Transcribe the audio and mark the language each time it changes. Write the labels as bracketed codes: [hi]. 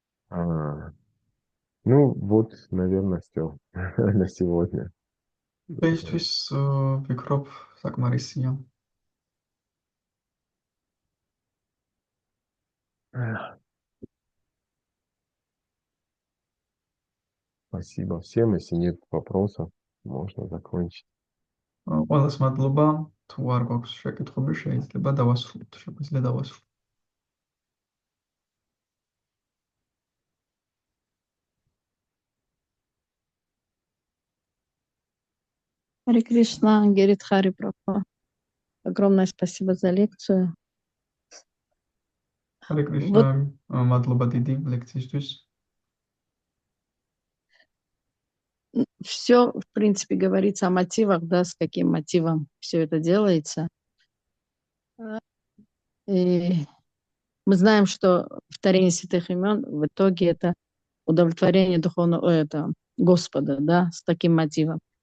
[ru] Ну, вот, наверное, все на сегодня. [ka] დღეისთვის ვფიქრობ, საკმარისია. [ru] Спасибо всем. Если нет вопросов, можно закончить. [ka] ყველას მადლობა. თუ არ გვაქვს შეკითხვები, შეიძლება დავასრულოთ. შეგვიძლია დავასრულოთ. [ru] Харе Кришна, Герит Хари Прабху. Огромное спасибо за лекцию. Харе Кришна, [ka] მადლობა დიდი ლექციისთვის. [ru] Все, в принципе, говорится о мотивах, да, с каким мотивом все это делается. И мы знаем, что повторение святых имен в итоге это удовлетворение духовного, это Господа, да, с таким мотивом.